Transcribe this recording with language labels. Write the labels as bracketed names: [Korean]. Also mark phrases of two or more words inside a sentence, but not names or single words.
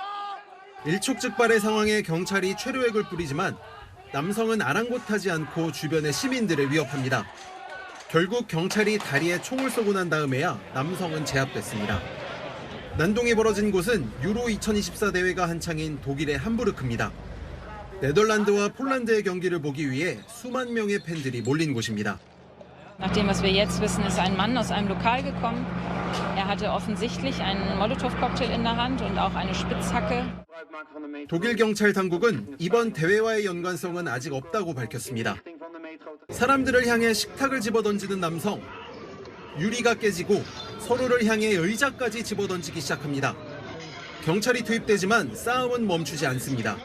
[Korean] 일촉즉발의 상황에 경찰이 최루액을 뿌리지만 남성은 아랑곳하지 않고 주변의 시민들을 위협합니다. 결국 경찰이 다리에 총을 쏘고 난 다음에야 남성은 제압됐습니다. 난동이 벌어진 곳은 유로 2024 대회가 한창인 독일의 함부르크입니다. 네덜란드와 폴란드의 경기를 보기 위해 수만 명의 팬들이 몰린 곳입니다. [German] Nach dem, was wir jetzt wissen, ist ein Mann aus einem Lokal gekommen. Er hatte offensichtlich einen Molotow-Cocktail in der Hand und auch eine Spitzhacke. [Korean] 독일 경찰 당국은 이번 대회와의 연관성은 아직 없다고 밝혔습니다. 사람들을 향해 식탁을 집어던지는 남성. 유리가 깨지고 서로를 향해 의자까지 집어던지기 시작합니다. 경찰이 투입되지만 싸움은 멈추지 않습니다.